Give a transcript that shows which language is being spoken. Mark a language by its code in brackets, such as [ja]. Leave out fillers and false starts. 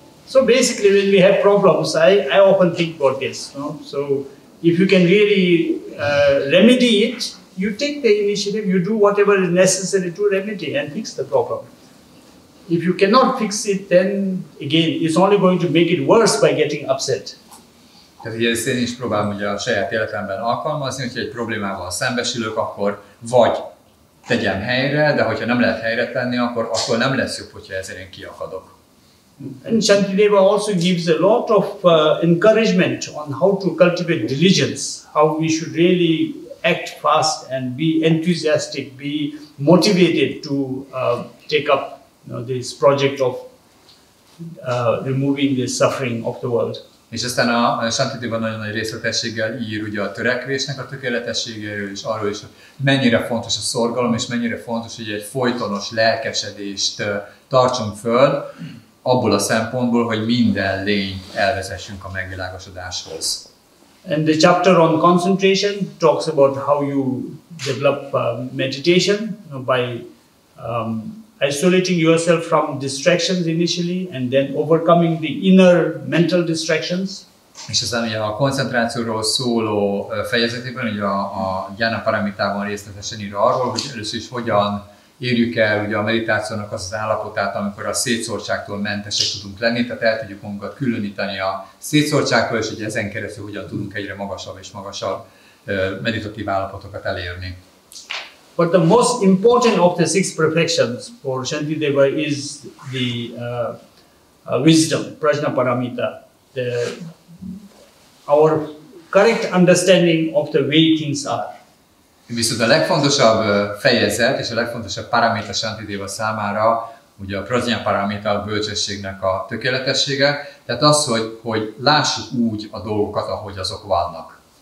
[en] So basically, when we have problems, I often think about this. So if you can really remedy it, you take the initiative, you do whatever is necessary to remedy and fix the problem. If you cannot fix it, then again, it's only going to make it worse by getting upset. [hu] Tehát ezt én is próbálom ugye a saját életemben alkalmazni, hogyha egy problémával szembesülök, akkor vagy tegyem helyre, de hogyha nem lehet helyre tenni, akkor nem lesz jobb, hogyha ezért én kiakadok. [en] And Santidéva also gives a lot of encouragement on how to cultivate diligence, how we should really act fast and be enthusiastic, be motivated to take up this project of removing the suffering of the world. [hu] És aztán a Santidéva nagyon nagy részletességgel ír ugye a törekvésnek a tökéletességéről, és arról is, hogy mennyire fontos a szorgalom, és mennyire fontos, hogy egy folytonos lelkesedést tartsunk föl, abból a szempontból, hogy minden lényt elvezessünk a megvilágosodáshoz. [en] And the chapter on concentration talks about how you develop meditation by isolating yourself from distractions initially and then overcoming the inner mental distractions. [hu] És aztán ugye a koncentrációról szóló fejezetében, ugye a Gyána Paramitában részletesen ír arról, hogy először is hogyan érjük el ugye a meditációnak az állapotát, amikor a szétszórtságtól mentesek tudunk lenni, tehát el tudjuk magunkat különíteni a szétszórtságtól, és hogy ezen keresztül hogyan tudunk egyre magasabb és magasabb meditatív állapotokat elérni. [en] But the most important of the six perfections for Santidéva is the wisdom, prajna paramita. Our correct understanding of the way things are. [hu] Viszont a legfontosabb fejezet és a legfontosabb paraméter Santidéva számára ugye a prajna paraméter, a bölcsességnek a tökéletessége, tehát az, hogy lássuk úgy a dolgokat, ahogy azok vannak.